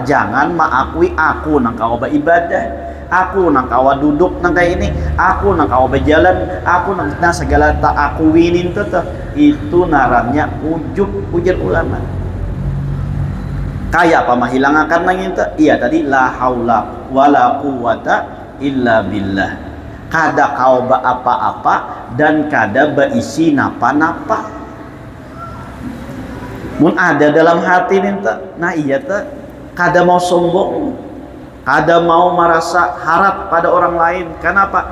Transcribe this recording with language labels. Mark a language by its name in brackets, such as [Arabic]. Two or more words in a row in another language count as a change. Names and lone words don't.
[Banjar] Jangan mengakui aku nang kawa beribadah, aku nang kawa duduk nang kayak ini, aku nang kawa berjalan, aku nang segala tak akuinin tetap itu narannya ujub, ujar ulama. Kayak apa mahilangkan nang itu? Iya tadi [Arabic] لا حول ولا قوة إلا بالله. [Banjar] Kada kau apa-apa dan kada berisi napa-napa. Mun ada dalam hati ninta, nah iya ta, kada mau sombong, kada mau merasa harap pada orang lain. Kenapa?